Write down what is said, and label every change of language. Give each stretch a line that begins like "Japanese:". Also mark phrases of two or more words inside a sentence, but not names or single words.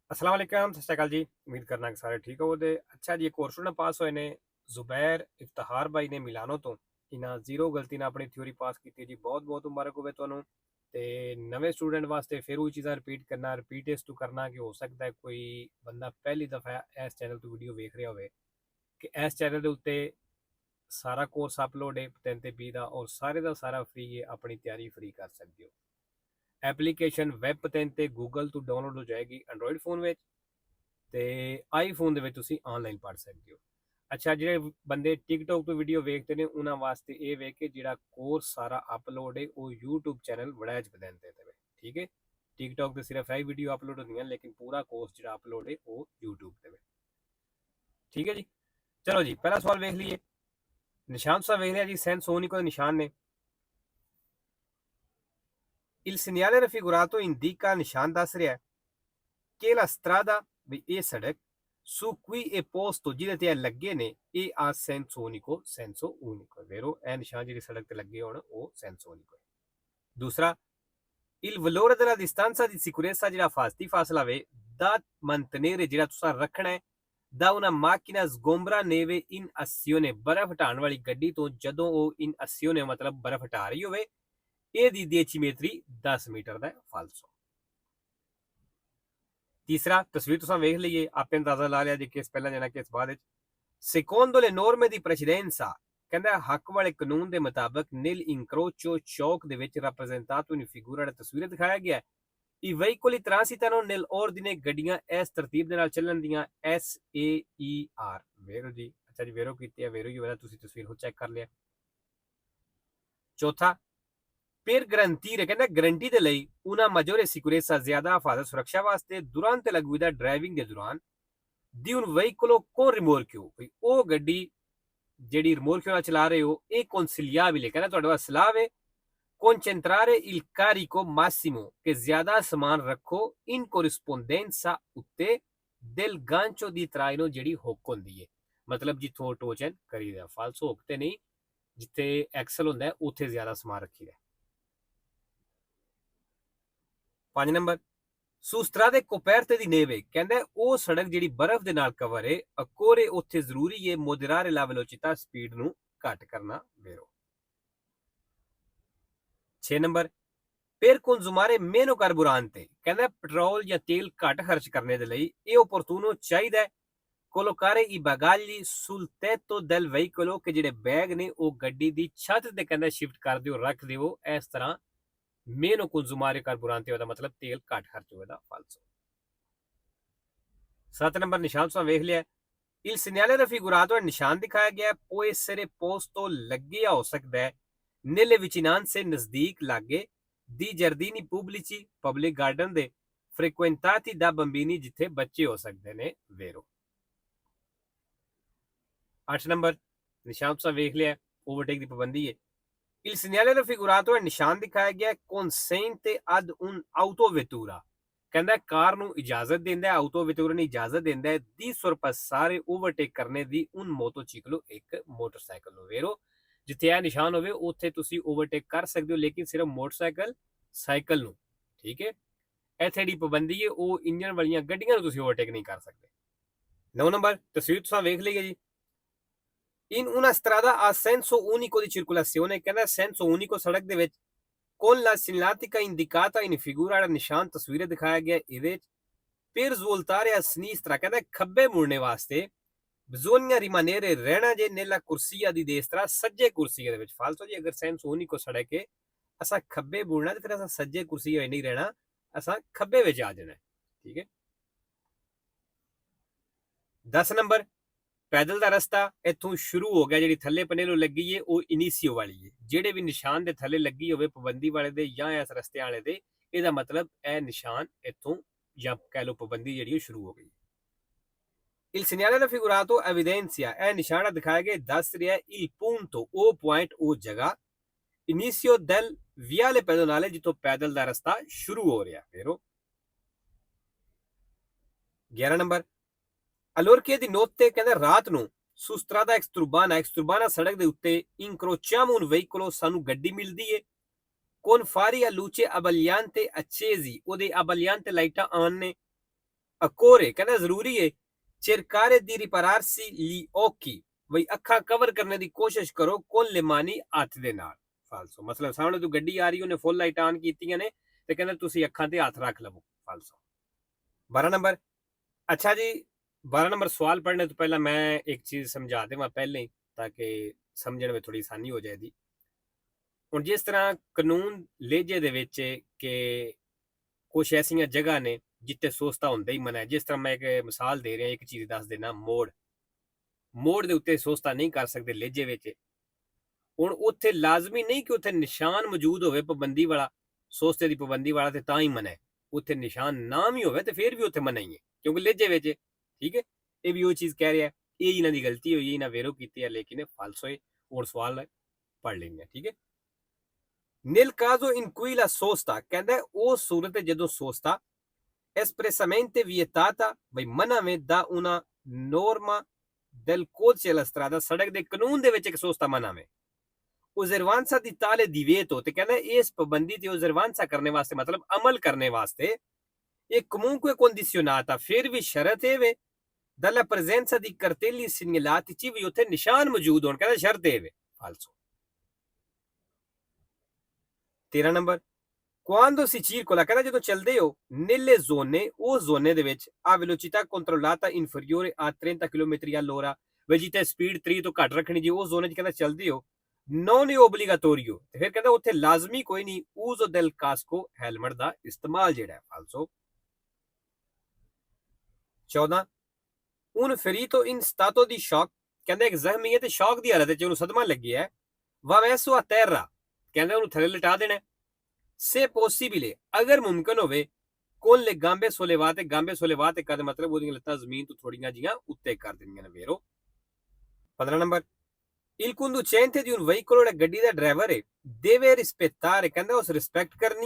Arabic: السلام عليكم,
Punjabi: ਸਤ ਸ੍ਰੀ ਅਕਾਲ ਜੀ। ਉਮੀਦ ਕਰਨਾ ਕਿ ਸਾਰੇ ਠੀਕ ਹੋਵੋਗੇ। ਅੱਛਾ ਜੀ, ਇੱਕ ਔਰ ਸਟੂਡੈਂਟ ਪਾਸ ਹੋਏ ਨੇ ਜ਼ੁਬੈਰ ਇਫ਼ਤਿਖ਼ਾਰ ਭਾਈ ਨੇ ਮਿਲਾਨੋ ਤੋਂ ਇਨ੍ਹਾਂ ਜ਼ੀਰੋ ਗ਼ਲਤੀ ਨਾਲ ਆਪਣੀ ਥਿਊਰੀ ਪਾਸ ਕੀਤੀ ਜੀ। ਬਹੁਤ ਬਹੁਤ ਮੁਬਾਰਕ ਹੋਵੇ ਤੁਹਾਨੂੰ। ਤੇ ਨਵੇਂ ਸਟੂਡੈਂਟ ਵਾਸਤੇ ਫਿਰ ਉਹ ਚੀਜ਼ਾਂ ਰਿਪੀਟ ਕਰਨਾ, ਰਿਪੀਟ ਇਸ ਤੋਂ ਕਰਨਾ ਕਿ ਹੋ ਸਕਦਾ ਹੈ ਕੋਈ ਬੰਦਾ ਪਹਿਲੀ ਦਫਾ ਇਸ ਚੈਨਲ ਤੋਂ ਵੀਡੀਓ ਵੇਖ ਰਿਹਾ ਹੋਵੇ ਕਿ ਇਸ ਚੈਨਲ ਦੇ ਉੱਤੇ ਸਾਰਾ ਕੋਰਸ ਅਪਲੋਡ ਹੈ 3 ਤੇ 20 ਦਾ ਔਰ ਸਾਰੇ ਦਾ ਸਾਰਾ ਫ੍ਰੀ ਹੈ। ਆਪਣੀ ਤਿਆਰੀ ਫ੍ਰੀ ਕਰ ਸਕਦੇ ਹੋ। ਐਪਲੀਕੇਸ਼ਨ ਵੈਬ 3 ਤੇ ਗੂਗਲ ਤੋਂ ਡਾਊਨਲੋਡ ਹੋ ਜਾਏਗੀ ਐਂਡਰੋਇਡ ਫੋਨ ਵਿੱਚ ਤੇ ਆਈਫੋਨ ਦੇ ਵਿੱਚ ਤੁਸੀਂ ਆਨਲਾਈਨ ਪੜ੍ਹ ਸਕਦੇ ਹੋ। ਅੱਛਾ, ਜਿਹੜੇ ਬੰਦੇ ਟਿਕਟੋਕ ਤੋਂ ਵੀਡੀਓ ਵੇਖਦੇ ਨੇ ਉਹਨਾਂ ਵਾਸਤੇ ਇਹ ਵੇ ਕਿ ਜਿਹੜਾ ਕੋਰਸ ਸਾਰਾ ਅਪਲੋਡ ਹੈ ਉਹ YouTube ਚੈਨਲ ਵੜੈਚ ਬਦੈਂਦੇ ਤੇ ਠੀਕ ਹੈ। ਟਿਕਟੋਕ ਤੇ ਸਿਰਫ ਇਹ ਵੀਡੀਓ ਅਪਲੋਡ ਹੁੰਦੀਆਂ ਲੇਕਿन ਪੂਰਾ ਕੋਰਸ ਜਿਹੜਾ ਅਪਲੋਡ ਹੈ ਉਹ YouTube ਤੇ ਵੇ। ਠੀਕ ਹੈ ਜੀ। ਚਲੋ ਜੀ, ਪਹਿਲਾ ਸਵਾਲ ਵੇਖ ਲਈਏ। ਨਿਸ਼ਾਨ ਸਾ ਵੇਖ ਲਿਆ ਜੀ,
Italian: senso unico
Punjabi: ਨਿਸ਼ਾਨ ਨੇ
Italian: il segnale raffigurato indica
Punjabi: ਨਿਸ਼ਾਨ ਦੱਸ ਰਿਹਾ ਹੈ
Italian: che la strada
Punjabi: ਭੀ ਯੇ ਸੜਕ
Italian: su cui è posto
Punjabi: ਜਿਹਦੇ ਤੇ ਲੱਗੇ ਨੇ ਇਹ ਆ
Italian: senso unico vero
Punjabi: ਇਹ ਨਿਸ਼ਾਨ ਜਿਹੜੀ ਸੜਕ ਤੇ ਲੱਗੇ ਹੋਣ ਉਹ
Italian: senso unico
Punjabi: ਹੈ। ਦੂਸਰਾ
Italian: il valore della distanza di sicurezza
Punjabi: ਜਿਹੜਾ ਫਾਸਤੀ ਫਾਸਲਾ ਵੇ
Italian: da mantenere
Punjabi: ਜਿਹੜਾ ਤੁਸੀਂ ਰੱਖਣਾ ਹੈ
Italian: da una macchina sgombra neve in azione
Punjabi: ਬਰਫ਼ ਹਟਾਉਣ ਵਾਲੀ ਗੱਡੀ ਤੋਂ ਜਦੋਂ ਉਹ
Italian: in azione
Punjabi: ਮਤਲਬ ਬਰਫ਼ ਹਟਾ ਰਹੀ ਹੋਵੇ ਇਹਦੀ ਡੈਸੀਮੀਟਰੀ 10 ਮੀਟਰ ਦਾ ਫਾਲਸੋ। ਤੀਸਰਾ ਤਸਵੀਰ ਤੁਸਾਂ ਵੇਖ ਲਈਏ, ਆਪੇ ਅੰਦਾਜ਼ਾ ਲਾ ਲਿਆ ਜੀ ਕਿਸ ਪਹਿਲਾ ਜਾਣਾ ਕਿਸ ਬਾਅਦ
Italian: secondo le norme di precedenza
Punjabi: ਕਹਿੰਦਾ ਹੱਕ ਵਾਲੇ ਕਾਨੂੰਨ ਦੇ ਮੁਤਾਬਕ ਨੀਲ ਇੰਕਰੋਚੋ ਚੌਕ ਦੇ ਵਿੱਚ
Italian: rappresentato in figura
Punjabi: ਤਸਵੀਰ ਦਿਖਾਇਆ ਗਿਆ ਹੈ।
Italian: I veicoli transitano nell'ordine
Punjabi: ਗੱਡੀਆਂ ਇਸ ਤਰਤੀਬ ਦੇ ਨਾਲ ਚੱਲਣ ਦੀਆਂ SAER ਵੇਰੋ ਜੀ। ਅੱਛਾ ਜੀ, ਵੇਰੋ ਕੀਤੀ ਹੈ, ਵੇਰੋ ਹੀ ਹੋਇਆ, ਤੁਸੀਂ ਤਸਵੀਰ ਹੋ ਚੈੱਕ ਕਰ ਲਿਆ। ਚੌਥਾ
Italian: per garantire
Punjabi: ਕਹਿੰਦਾ ਗਰੰਟੀ ਦੇ ਲਈ
Italian: una maggiore sicurezza
Punjabi: ਜ਼ਿਆਦਾ ਹਿਫਾਜ਼ਤ ਸੁਰੱਖਿਆ ਵਾਸਤੇ
Italian: durante la guida
Punjabi: ਡਰਾਈਵਿੰਗ ਦੇ ਦੌਰਾਨ
Italian: di un veicolo con rimorchio
Punjabi: ਵੀ ਉਹ ਗੱਡੀ ਜਿਹੜੀ ਰਿਮੋਰਕਿਓ ਨਾਲ ਚਲਾ ਰਹੇ ਹੋ ਇਹ consigliabile ਕਹਿੰਦਾ ਤੁਹਾਡੇ ਵਾਸਤੇ ਸਲਾਹ ਹੈ
Italian: concentrare il carico massimo
Punjabi: ਕਿ ਜ਼ਿਆਦਾ ਸਮਾਨ ਰੱਖੋ
Italian: in corrispondenza
Punjabi: ਉੱਤੇ
Italian: del gancio di traino
Punjabi: ਜਿਹੜੀ ਹੁੱਕ ਹੁੰਦੀ ਹੈ ਮਤਲਬ ਜਿੱਥੋਂ ਟੋਚਨ ਕਰੀਦਾ ਫਾਲਸੋ ਹੁੱਕ ਤੇ ਨਹੀਂ, ਜਿੱਥੇ ਐਕਸਲ ਹੁੰਦਾ ਉੱਥੇ ਜ਼ਿਆਦਾ ਸਮਾਨ ਰੱਖੀਦਾ। 5 ਨੰਬਰ
Italian: su strade coperte di neve
Punjabi: ਕਹਿੰਦਾ ਉਹ ਸੜਕ ਜਿਹੜੀ ਬਰਫ਼ ਦੇ ਨਾਲ ਕਵਰ ਹੈ ਅਕੋਰੇ ਉੱਥੇ ਜ਼ਰੂਰੀ ਹੈ
Italian: moderare la velocità
Punjabi: ਸਪੀਡ ਨੂੰ ਘੱਟ ਕਰਨਾ ਵੇਰੋ। 6 ਨੰਬਰ
Italian: per consumare meno carburante
Punjabi: ਕਹਿੰਦਾ ਪੈਟਰੋਲ ਜਾਂ ਤੇਲ ਘੱਟ ਖਰਚ ਕਰਨੇ ਦੇ ਲਈ ਇਹ opportuno ਚਾਹੀਦਾ ਹੈ
Italian: collocare i bagagli sul tetto del veicolo
Punjabi: ਕਿ ਜਿਹੜੇ ਬੈਗ ਨੇ ਉਹ ਗੱਡੀ ਦੀ ਛੱਤ ਤੇ ਕਹਿੰਦਾ ਸ਼ਿਫਟ ਕਰ ਦਿਓ, ਰੱਖ ਦਿਓ। ਇਸ ਤਰ੍ਹਾਂ
Italian: meno consumare carburante
Punjabi: ਉਹਦਾ ਮਤਲਬ ਤੇਲ ਘੱਟ ਖਰਚ ਹੋਵੇਗਾ ਫਾਲਸੋ। 7 ਨੰਬਰ ਨਿਸ਼ਾਨ ਤੁਸੀਂ ਵੇਖ ਲਿਆ।
Italian: il segnale raffigurato
Punjabi: ਨਿਸ਼ਾਨ ਦਿਖਾਇਆ ਗਿਆ
Italian: può essere posto
Punjabi: ਲੱਗਿਆ ਹੋ ਸਕਦਾ ਹੈ
Italian: nelle vicinanze
Punjabi: ਨਜ਼ਦੀਕ ਲਾਗੇ
Italian: di giardini pubblici
Punjabi: ਪਬਲਿਕ ਗਾਰਡਨ ਦੇ
Italian: frequentati da bambini
Punjabi: ਜਿੱਥੇ ਬੱਚੇ ਹੋ ਸਕਦੇ ਨੇ ਵੇਰੋ। 8 ਨੰਬਰ ਨਿਸ਼ਾਨ ਤੁਸੀਂ ਵੇਖ ਲਿਆ, ਓਵਰਟੇਕ ਦੀ ਪਾਬੰਦੀ ਹੈ।
Italian: Il segnale raffigurato è
Punjabi: ਨਿਸ਼ਾਨ ਦਿਖਾਇਆ ਗਿਆ
Italian: consente ad un autovettura
Punjabi: ਕਹਿੰਦਾ ਕਾਰ ਨੂੰ ਇਜਾਜ਼ਤ ਦਿੰਦਾ ਹੈ, ਆਟੋਵੇਟੂਰਾ ਨੂੰ ਇਜਾਜ਼ਤ ਦਿੰਦਾ ਹੈ ਦੀ sorpassare ਓਵਰਟੇਕ ਕਰਨੇ ਦੀ
Italian: un motociclo
Punjabi: ਇੱਕ ਮੋਟਰਸਾਈਕਲ ਨੂੰ ਵੇਰੋ। ਜਿੱਥੇ ਇਹ ਨਿਸ਼ਾਨ ਹੋਵੇ ਉੱਥੇ ਤੁਸੀਂ ਓਵਰਟੇਕ ਕਰ ਸਕਦੇ ਹੋ ਲੇਕਿਨ ਸਿਰਫ ਮੋਟਰਸਾਈਕਲ ਸਾਈਕਲ ਨੂੰ, ਠੀਕ ਹੈ। ਇੱਥੇ ਜਿਹੜੀ ਪਾਬੰਦੀ ਹੈ ਉਹ ਇੰਜਨ ਵਾਲੀਆਂ ਗੱਡੀਆਂ ਨੂੰ ਤੁਸੀਂ ਓਵਰਟੇਕ ਨਹੀਂ ਕਰ ਸਕਦੇ। 9 ਨੰਬਰ ਤਸਵੀਰ ਤੁਸੀਂ ਵੇਖ ਲਈਏ ਜੀ।
Italian: in una strada a senso unico di circolazione
Punjabi: ਕਹਿੰਦਾ
Italian: senso unico
Punjabi: ਸੜਕ ਦੇ ਵਿੱਚ
Italian: con la segnaletica indicata in figura
Punjabi: ਦਾ ਨਿਸ਼ਾਨ ਤਸਵੀਰ ਦਿਖਾਇਆ ਗਿਆ ਇਹਦੇ ਵਿੱਚ
Italian: per svoltare a sinistra
Punjabi: ਕਹਿੰਦਾ ਖੱਬੇ ਮੁੜਨੇ ਵਾਸਤੇ
Italian: bisogna rimanere
Punjabi: ਰਹਿਣਾ ਜੇ
Italian: nella corsia di destra
Punjabi: ਸੱਜੇ ਕੁਰਸੀ ਦੇ ਵਿੱਚ ਫਾਲਤੂ ਜੀ। ਅਗਰ
Italian: senso unico
Punjabi: ਸੜਕ ਹੈ ਅਸਾਂ ਖੱਬੇ ਮੁੜਨਾ ਤੇ ਫਿਰ ਅਸਾਂ ਸੱਜੇ ਕੁਰਸੀ ਹੋਏ ਨਹੀਂ ਰਹਿਣਾ, ਅਸਾਂ ਖੱਬੇ ਵਿੱਚ ਆ ਜਾਣਾ, ਠੀਕ ਹੈ। 10 ਨੰਬਰ ਪੈਦਲ ਦਾ ਰਸਤਾ ਇੱਥੋਂ ਸ਼ੁਰੂ ਹੋ ਗਿਆ, ਜਿਹੜੀ ਥੱਲੇ ਪੰਨੇ ਨੂੰ ਲੱਗੀ ਹੈ ਉਹ ਇਨੀਸੀਓ ਵਾਲੀ ਹੈ। ਜਿਹੜੇ ਵੀ ਨਿਸ਼ਾਨ ਦੇ ਥੱਲੇ ਲੱਗੀ ਹੋਵੇ ਪਾਬੰਦੀ ਵਾਲੇ ਦੇ ਜਾਂ ਇਸ ਰਸਤੇ ਵਾਲੇ ਦੇ, ਇਹਦਾ ਮਤਲਬ ਇਹ ਨਿਸ਼ਾਨ ਇੱਥੋਂ ਜਾਂ ਕਹਿ ਲਓ ਪਾਬੰਦੀ ਜਿਹੜੀ ਸ਼ੁਰੂ ਹੋ ਗਈ।
Italian: il segnale raffigurato evidenzia
Punjabi: ਇਹ ਨਿਸ਼ਾਨ ਦਿਖਾਇਆ ਗਿਆ ਦੱਸ ਰਿਹਾ
Italian: il punto
Punjabi: ਉਹ ਪੁਆਇੰਟ ਉਹ ਜਗ੍ਹਾ
Italian: inizio del viale pedonale
Punjabi: ਜਿੱਥੋਂ ਪੈਦਲ ਦਾ ਰਸਤਾ ਸ਼ੁਰੂ ਹੋ ਰਿਹਾ ਫੇਰੋ। 11 ਨੰਬਰ
Italian: allorché di notte
Punjabi: ਕਹਿੰਦਾ ਰਾਤ ਨੂੰ
Italian: su strada exturbana
Punjabi: ਸੜਕ ਦੇ ਉੱਤੇ
Italian: incrociamo un veicolo
Punjabi: ਸਾਨੂੰ ਗੱਡੀ ਮਿਲਦੀ ਹੈ
Italian: con fari a luce abbagliante accesi
Punjabi: ਉਹਦੇ abbagliante ਲਾਈਟਾਂ ਆਨ ਨੇ ਅਕੋਰੇ ਕਹਿੰਦਾ ਜ਼ਰੂਰੀ ਹੈ
Italian: cercare di ripararsi gli occhi
Punjabi: ਬਈ ਅੱਖਾਂ ਕਵਰ ਕਰਨੇ ਦੀ ਕੋਸ਼ਿਸ਼ ਕਰੋ ਕੋਲ ਲਿਮਾਨੀ ਹੱਥ ਦੇ ਨਾਲ ਫਾਲਸੋ ਮਤਲਬ ਸਾਹਮਣੇ ਤੋਂ ਗੱਡੀ ਆ ਰਹੀ ਉਹਨੇ ਫੁੱਲ ਲਾਈਟ ਆਨ ਕੀਤੀਆਂ ਨੇ ਤੇ ਕਹਿੰਦਾ ਤੁਸੀਂ ਅੱਖਾਂ ਤੇ ਹੱਥ ਰੱਖ ਲਵੋ ਫਾਲਸੋ 12 ਨੰਬਰ ਅੱਛਾ ਜੀ 12 ਨੰਬਰ ਸਵਾਲ ਪੜ੍ਹਨੇ ਤੋਂ ਪਹਿਲਾਂ ਮੈਂ ਇੱਕ ਚੀਜ਼ ਸਮਝਾ ਦੇਵਾਂ ਪਹਿਲੇ ਹੀ ਤਾਕਿ ਸਮਝਣੇ ਮੇਂ ਥੋੜ੍ਹੀ ਆਸਾਨੀ ਹੋ ਜਾਏਗੀ ਹੁਣ ਜਿਸ ਤਰ੍ਹਾਂ ਕਾਨੂੰਨ ਲੇਜੇ ਦੇ ਵਿੱਚ ਕਿ ਕੁਝ ਐਸੀਆਂ ਜਗ੍ਹਾ ਨੇ ਜਿੱਥੇ ਸੋਸਤਾ ਹੁੰਦਾ ਹੀ ਮਨਾ ਹੈ ਜਿਸ ਤਰ੍ਹਾਂ ਮੈਂ ਇੱਕ ਮਿਸਾਲ ਦੇ ਰਿਹਾ ਇੱਕ ਚੀਜ਼ ਦੱਸ ਦੇਣਾ ਮੋੜ ਦੇ ਉੱਤੇ ਸੋਸਤਾ ਨਹੀਂ ਕਰ ਸਕਦੇ ਲੇਜੇ ਵਿੱਚ ਹੁਣ ਉੱਥੇ ਲਾਜ਼ਮੀ ਨਹੀਂ ਕਿ ਉੱਥੇ ਨਿਸ਼ਾਨ ਮੌਜੂਦ ਹੋਵੇ ਪਾਬੰਦੀ ਵਾਲਾ ਸੋਸਤੇ ਦੀ ਪਾਬੰਦੀ ਵਾਲਾ ਤੇ ਤਾਂ ਹੀ ਮਨਾ ਹੈ ਉੱਥੇ ਨਿਸ਼ਾਨ ਨਾ ਵੀ ਹੋਵੇ ਤੇ ਫਿਰ ਵੀ ਉੱਥੇ ਮਨਾ ਹੀ ਹੈ ਕਿਉਂਕਿ ਲੇਜੇ ਵਿੱਚ ਠੀਕ ਹੈ ਇਹ ਵੀ ਉਹ ਚੀਜ਼ ਕਹਿ ਰਿਹਾ ਇਹ ਇਹਨਾਂ ਦੀ ਗਲਤੀ ਹੋਈ ਇਹਨਾਂ ਵੇਰੋ ਕੀਤੀ ਹੈ ਲੇਕਿਨ ਫਾਲਸੋ ਹੈ ਹੋਰ ਸਵਾਲ ਪੜ੍ਹ ਲੈਂਦੇ ਠੀਕ ਹੈ
Italian: nel caso in cui la
Punjabi: sosta ਕਹਿੰਦਾ ਉਹ ਸੂਰਤ ਜਦੋਂ ਸੋਸਤਾ
Italian: espressamente vietata
Punjabi: ਬਈ ਮਨਾਵੇਂ ਦਾ
Italian: una norma del codice della strada
Punjabi: ਸੜਕ ਦੇ ਕਾਨੂੰਨ ਦੇ ਵਿੱਚ ਇੱਕ ਸੋਸਤਾ ਮਨਾਵੇਂ
Italian: osservanza di tale divieto
Punjabi: ਤੇ ਕਹਿੰਦਾ ਇਸ ਪਾਬੰਦੀ ਤੇ osservanza ਕਰਨੇ ਵਾਸਤੇ ਮਤਲਬ ਅਮਲ ਕਰਨੇ ਵਾਸਤੇ ਇਹ
Italian: comunque condizionata
Punjabi: ਫਿਰ ਵੀ ਸ਼ਰਤ ਹੈ ਵੇ
Italian: dalla presenza di cartelli segnalati
Punjabi: ਚ ਵੀ ਉੱਥੇ ਨਿਸ਼ਾਨ ਮੌਜੂਦ ਹੋਣ ਕਹਿੰਦਾ ਸ਼ਰਤ ਹੈ ਵੇ ਫਾਲਸੋ 13 ਨੰਬਰ
Italian: quando si circola
Punjabi: ਕਹਿੰਦਾ ਜਦੋਂ ਚੱਲਦੇ ਹੋ
Italian: nelle zone
Punjabi: ਉਹ ਜ਼ੋਨੇ ਦੇ ਵਿੱਚ
Italian: a velocità controllata inferiore a 30 km all'ora
Punjabi: ਵੀ ਜਿੱਥੇ ਸਪੀਡ 3 ਤੋਂ ਘੱਟ ਰੱਖਣੀ ਜੀ ਉਹ ਜ਼ੋਨੇ 'ਚ ਕਹਿੰਦਾ ਚੱਲਦੇ ਹੋ
Italian: non è obbligatorio
Punjabi: ਤੇ ਫਿਰ ਕਹਿੰਦਾ ਉੱਥੇ ਲਾਜ਼ਮੀ ਕੋਈ ਨਹੀਂ
Italian: uso del casco
Punjabi: ਹੈਲਮਟ ਦਾ ਇਸਤੇਮਾਲ ਜਿਹੜਾ ਹੈ ਫਾਲਸੋ 14
Italian: un ferito in stato di shock
Punjabi: ਕਹਿੰਦਾ ਇੱਕ ਜ਼ਖਮੀ ਹੈ ਤੇ ਸ਼ੌਕ ਦੀ ਹਾਲਤ ਵਿੱਚ ਉਹਨੂੰ ਸਦਮਾ ਲੱਗਿਆ ਹੈ
Italian: va messo a terra
Punjabi: ਕਹਿੰਦਾ ਉਹਨੂੰ ਥੱਲੇ ਲਟਾ ਦੇਣਾ
Italian: se possibile
Punjabi: ਅਗਰ ਮੁਮਕਿਨ ਹੋਵੇ
Italian: con le gambe sollevate
Punjabi: ਕਦ ਮਤਲਬ ਉਹਦੀਆਂ ਲੱਤਾਂ ਜ਼ਮੀਨ ਤੋਂ ਥੋੜੀਆਂ ਜੀਆਂ ਉੱਤੇ ਕਰ ਦੇਣੀਆਂ ਨੇ ਵੇਰੋ 15 ਨੰਬਰ
Italian: il conducente di un veicolo
Punjabi: ਗੱਡੀ ਦਾ ਡਰਾਈਵਰ ਹੈ
Italian: deve rispettare
Punjabi: ਕਹਿੰਦਾ ਉਸ ਰਿਸਪੈਕਟ ਕਰਨੀ